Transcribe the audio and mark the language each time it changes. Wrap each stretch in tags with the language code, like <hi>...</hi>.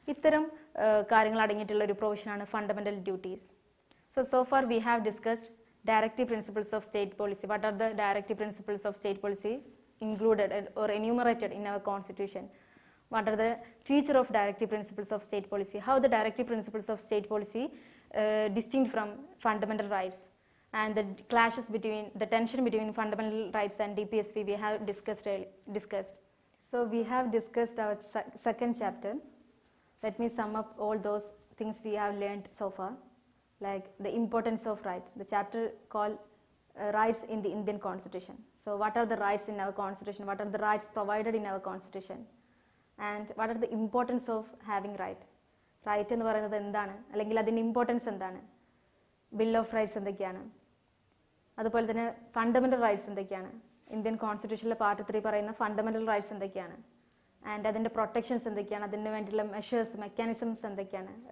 <ml>ഇത്തരം കാര്യങ്ങൾ അടങ്ങിയിട്ടുള്ള ഒരു പ്രൊവിഷനാണ് fundamental duties.</ml> <en>So far we have discussed directive principles of state policy. What are the directive principles of state policy included or enumerated in our constitution? What are the features of directive principles of state policy? How the directive principles of state policy distinct from fundamental rights, and the clashes between, the tension between fundamental rights and DPSP we have discussed. So we have discussed our second chapter. Let me sum up all those things we have learned so far. Like the importance of right, the chapter called rights in the Indian Constitution. So what are the rights in our Constitution? What are the rights provided in our Constitution? And what are the importance of having right?</en> <ml>Right എന്ന് പറയുന്നത് എന്താണ്, അല്ലെങ്കിൽ അതിൻ്റെ importance എന്താണ്? Bill of rights എന്തൊക്കെയാണ്? അതുപോലെ തന്നെ fundamental rights എന്തൊക്കെയാണ്? ഇന്ത്യൻ കോൺസ്റ്റിറ്റ്യൂഷനിലെ പാർട്ട് 3 പറയുന്ന ഫണ്ടമെൻ്റൽ റൈറ്റ്സ് എന്തൊക്കെയാണ്? ആൻഡ് അതിൻ്റെ പ്രൊട്ടക്ഷൻസ് എന്തൊക്കെയാണ്? അതിന് വേണ്ടിയുള്ള മെഷേഴ്സ്, മെക്കാനിസംസ് എന്തൊക്കെയാണ്?</ml>